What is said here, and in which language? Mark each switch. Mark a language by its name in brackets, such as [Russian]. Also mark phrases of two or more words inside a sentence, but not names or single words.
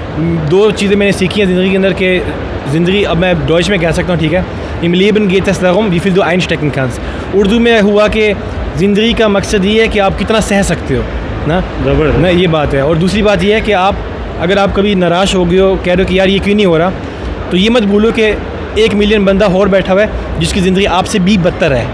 [Urdu] دو چیزیں میں نے سیکھی ہیں زندگی کے اندر کہ زندگی اب میں ڈوچ میں کہہ سکتا ہوں ٹھیک ہے [German] im Leben geht es darum wie viel du einstecken kannst. [Urdu] اردو میں ہوا کہ زندگی کا مقصد یہ ہے کہ آپ کتنا سہ سکتے ہو نا یہ بات ہے. اور دوسری بات یہ ہے کہ آپ اگر آپ کبھی ناراض ہو گئے ہو کہہ رہے ہو کہ یار یہ کیوں نہیں ہو رہا تو یہ مت بھولو کہ 1 ملین بندہ اور بیٹھا ہوا ہے جس کی زندگی آپ سے بھی بدتر ہے.